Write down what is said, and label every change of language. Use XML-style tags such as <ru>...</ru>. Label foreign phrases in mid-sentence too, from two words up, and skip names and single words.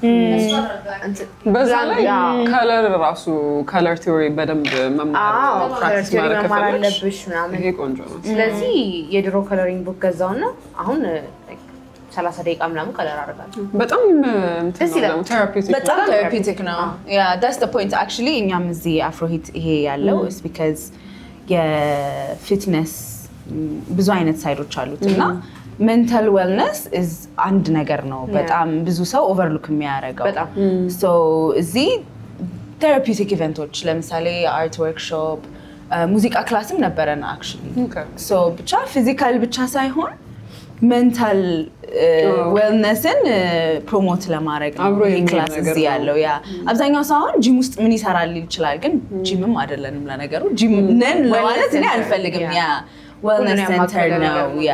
<am>በዛ ላይ ከለር ራሱ</am> <en>color theory</en> <am>በደንብ መማር ፕራክቲስ ማድረግ አለብሽ ምናምን። ይሄ ቆንጆ ነው። ስለዚህ የድሮ ከለሪንግ ቡክ ገዛውና አሁን 30 ደቂቃ ምናምን ከለር አደርጋለሁ። በጣም ቴራፒውቲክ ነው።</am> <en>Yeah, that's the point actually</en> <am>እኛም እዚህ አፍሮሂት ይሄ ያለው</am> <en>is because</en> <am>የፊትነስ ብዙ አይነት ሳይዶች አሉት እና</am> <en>mental wellness is</en> <am>አንድ ነገር ነው በጣም ብዙ ሰው ኦቨርሉክ የሚያደርገው። በጣም so እዚህ ቴራፒውቲክ ኢቨንቶች ለምሳሌ</am> <en>art workshop፣</en> <am>ሙዚቃ ክላስም ነበረና actually so ብቻ ፊዚካል ብቻ ሳይሆን</am> <en>mental wellness promote</en> <am>ለማድረግ ነው ክላስ እዚህ ያለው። ያ አብዛኛው ሰው አሁን ጂም ውስጥ ምን ይሰራል ይችላል፣ ግን ጂምም አይደለንም ለነገሩ። ጂም ነን ለማለት እኔ አልፈልግም። ያ</am> <en>wellness center</en> <am>ነው። ያ</am>